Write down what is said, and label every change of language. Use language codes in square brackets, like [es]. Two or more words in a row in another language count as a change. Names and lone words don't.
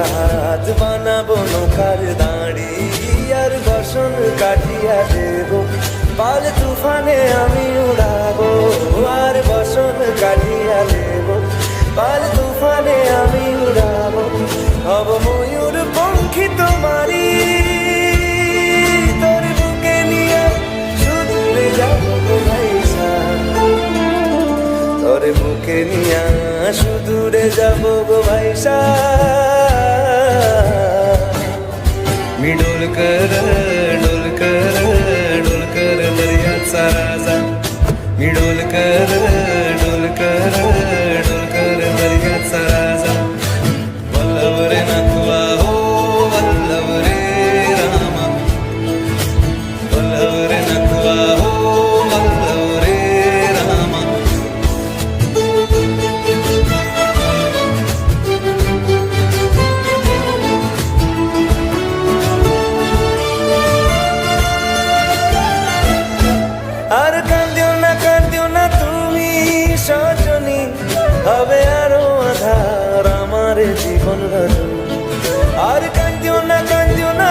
[bn] হাত বানাবো নৌকার দাঁড়ি আর বসন কাটিয়া দেব পাল তুফানে আমি উড়াবো আর বসন কাটিয়া দেব পাল তুফানে আমি উড়াবো হব ময়ূর পঙ্খী তোমারি তোর বুকে নিয়ে সুদূরে যাবো গো ভাইসা তোর বুকে নিয়ে সুদূরে যাবো গো ভাইসা [mr] मी डोलकर दर्याचा राजा मी डोलकर दर्याचा राजा वल्लभ रे नथुआ हो वल्लभ रे रामा वल्लभ रे नथुआ हो वल्लभ रे रामा [bn] আর কান্দিও না তুমি সজনী হবে আরো আধার আমার জীবন রজনী আর কান্দিও না